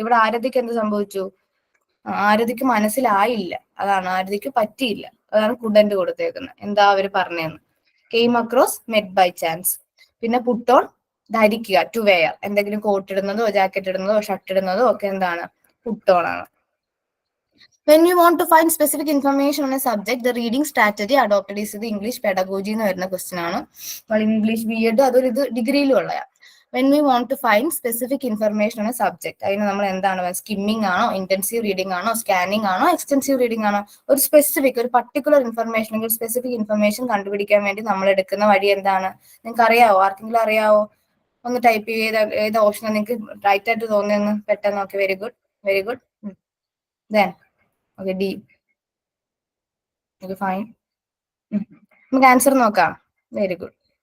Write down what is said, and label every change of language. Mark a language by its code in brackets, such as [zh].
[ml] ഇവിടെ ആരതിക്ക് എന്ത് സംഭവിച്ചു? ആരതിക്ക് മനസ്സിലായില്ല, അതാണ്. ആരതിക്ക് പറ്റിയില്ല, അതാണ് കുഡന്റ് കൊടുത്തേക്കുന്നത്. എന്താ അവര് പറഞ്ഞതെന്ന്. [en] Came across, met by chance. പിന്നെ put on, ധരിക്കുക, to wear. [ml] എന്തെങ്കിലും കോട്ട് ഇടുന്നതോ ജാക്കറ്റ് ഇടുന്നതോ ഷർട്ട് ഇടുന്നതോ ഒക്കെ എന്താണ്? പുട്ട് ഓൺ ആണ്. [en] When you want to find specific information on a subject, the reading strategy adopted is [ml] ഇത് ഇംഗ്ലീഷ് പെഡഗോജി എന്ന് വരുന്ന question ആണ്. ഇംഗ്ലീഷ് BEd അതൊരു ഇത് ഡിഗ്രിയിലും ഉള്ളതാണ്. [en] When we want to find specific information on a subject, [ml] അതിന് നമ്മൾ എന്താണ്? സ്കിമ്മിങ് ആണോ, ഇന്റൻസീവ് റീഡിംഗ് ആണോ, സ്കാനിങ് ആണോ, എക്സ്റ്റൻസീവ് റീഡിംഗ് ആണോ? ഒരു സ്പെസിഫിക്, ഒരു പർട്ടിക്കുലർ ഇൻഫർമേഷൻ അല്ലെങ്കിൽ സ്പെസിഫിക് ഇൻഫർമേഷൻ കണ്ടുപിടിക്കാൻ വേണ്ടി നമ്മൾ എടുക്കുന്ന വഴി എന്താണ്? നിങ്ങൾക്ക് അറിയാവോ? ആർക്കെങ്കിലും അറിയാവോ? ഒന്ന് ടൈപ്പ് ചെയ്ത് ഏത് ഓപ്ഷൻ നിങ്ങൾക്ക് റൈറ്റ് ആയിട്ട് തോന്നിയെന്ന് പെട്ടെന്ന്. [en] Okay, very good very good. Then okay, D. Okay, fine. നമുക്ക് answer നോക്കാം. Very good.